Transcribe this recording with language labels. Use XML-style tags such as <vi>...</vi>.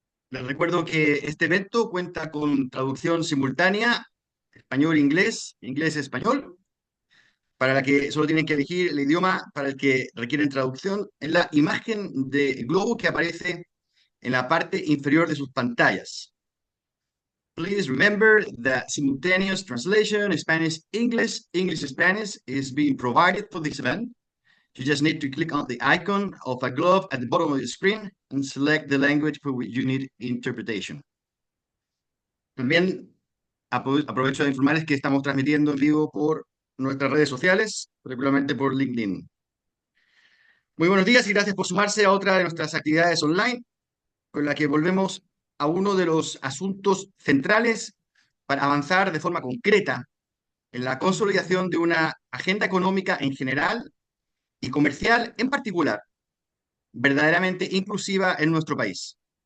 <es>Les recuerdo que este evento cuenta con traducción simultánea, español-inglés, inglés-español, para la que solo tienen que elegir el idioma para el que requieren traducción en la imagen de globo que aparece en la parte inferior de sus pantallas.</es> <en>Please remember that simultaneous translation, Spanish-English, English-Spanish is being provided for this event. You just need to click on the icon of a glove at the bottom of the screen and select the language for which you need interpretation.</en> <es>También aprovecho de informarles que estamos transmitiendo en vivo por nuestras redes sociales, particularmente por LinkedIn. Muy buenos días y gracias por sumarse a otra de nuestras actividades online, con la que volvemos a uno de los asuntos centrales para avanzar de forma concreta en la consolidación de una agenda económica en general y comercial en particular, verdaderamente inclusiva en nuestro país.</es>